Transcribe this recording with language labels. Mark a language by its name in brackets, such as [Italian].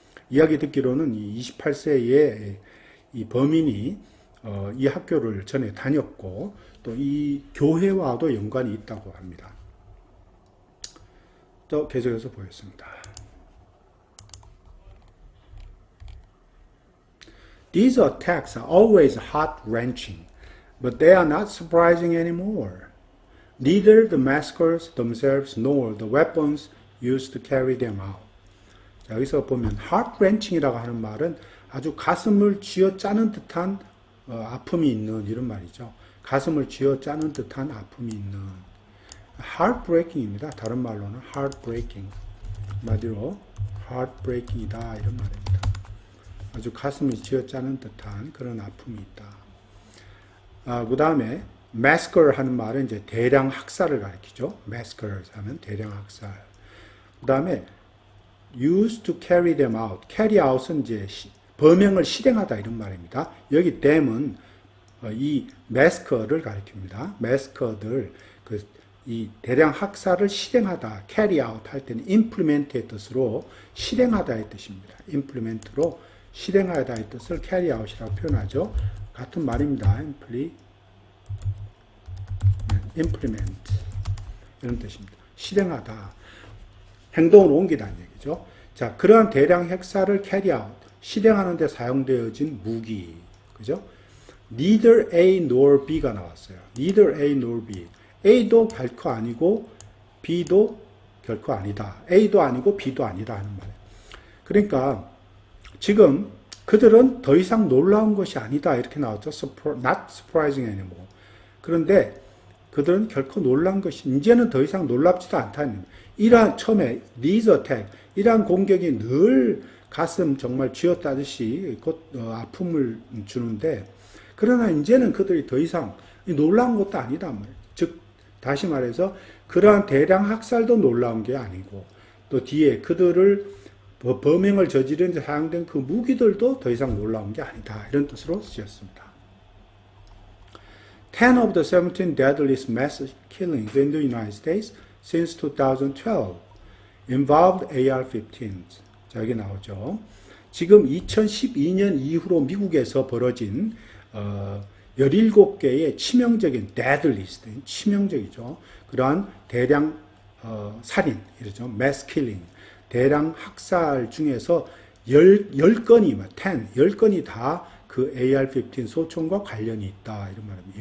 [Korean] 이야기 듣기로는 이 28세의 이 범인이 이 학교를 전에 다녔고 또 이 교회와도 연관이 있다고 합니다. 또 계속해서 보겠습니다. [English] These attacks are always heart-wrenching, but they are not surprising anymore. Neither the massacres themselves nor the weapons used to carry them out. [Korean] 자, 여기서 보면 heart-wrenching이라고 하는 말은 아주 가슴을 쥐어짜는 듯한 아픔이 있는 이런 말이죠. 가슴을 쥐어짜는 듯한 아픔이 있는. heartbreaking입니다. 다른 말로는 heartbreaking. 한마디로 heartbreaking이다 이런 말입니다. 아주 가슴이 쥐어짜는 듯한 그런 아픔이 있다. 그 다음에 massacre 하는 말은 이제 대량 학살을 가리키죠. massacre 하면 대량 학살. 그 다음에 [English] used to carry them out. [Korean] carry out은 이제 범행을 실행하다 이런 말입니다. 여기 them은 이 massacre를 가리킵니다. massacre들 이 대량 학살을 실행하다, [English] carry out [Korean] 할 때는 implement의 뜻으로 실행하다의 뜻입니다. implement로 실행하다의 뜻을 carry out이라고 표현하죠. 같은 말입니다. implement 이런 뜻입니다. 실행하다, 행동으로 옮기다는 얘기죠. 자, 그러한 대량 핵사를 carry out, 실행하는 데 사용되어진 무기, 그죠? [English] Neither A nor B가 [Korean] 나왔어요. [English] Neither A nor B. [Korean] A도 결코 아니고 B도 결코 아니다. A도 아니고 B도 아니다 하는 말이에요. 그러니까 지금 그들은 더 이상 놀라운 것이 아니다 이렇게 나왔죠. [English] Not surprising anymore. [Korean] 그런데 그들은 결코 놀란 것이 이제는 더 이상 놀랍지도 않다는 이러한 처음에 [English] these attack [Korean] 이러한 공격이 늘 가슴 정말 쥐어짜듯이 아픔을 주는데 그러나 이제는 그들이 더 이상 놀라운 것도 아니다 말이에요. 즉 다시 말해서 그러한 대량 학살도 놀라운 게 아니고 또 뒤에 그들을 범행을 저지르는 데 사용된 그 무기들도 더 이상 놀라운 게 아니다. 이런 뜻으로 쓰였습니다. [English] 10 of the 17 deadliest mass killings in the United States since 2012 involved AR-15s. [Korean] 자, 여기 나오죠. 지금 2012년 이후로 미국에서 벌어진 17개의 치명적인 deadliest, 치명적이죠. 그러한 대량 살인, 이러죠. [English] mass killing, [Korean] 대량 학살 중에서 10건이, 10건이 다 그 AR-15 소총과 관련이 있다. 이런 말입니다.